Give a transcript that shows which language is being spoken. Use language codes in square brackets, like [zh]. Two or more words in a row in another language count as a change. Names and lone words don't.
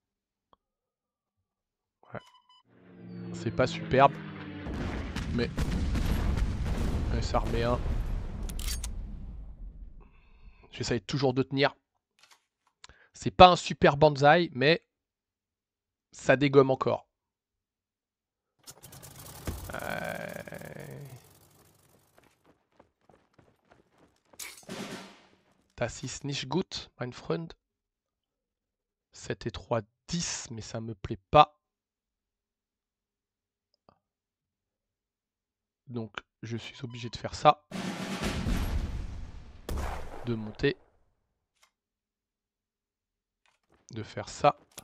[fr] Ouais. C'est pas superbe. Mais ça remet un. J'essaye toujours de tenir. C'est pas un super banzai, mais ça dégomme encore. [de] Das ist nicht gut, mein Freund. [fr] 7 et 3, 10, mais ça me plaît pas. Donc je suis obligé de faire ça. De monter. De faire ça.